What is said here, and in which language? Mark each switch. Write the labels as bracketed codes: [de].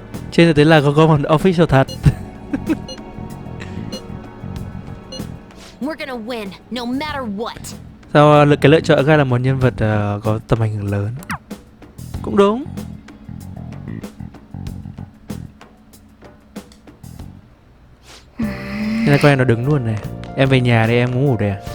[vi] Trên thực tế là có [en] government official [vi] thật. [en] We're gonna win, no matter what. [vi] Sao cái lựa chọn ra là một nhân vật có tầm ảnh hưởng lớn. Cũng đúng. Nên là con em nó đứng luôn này. Em về nhà đi, em muốn ngủ đây à?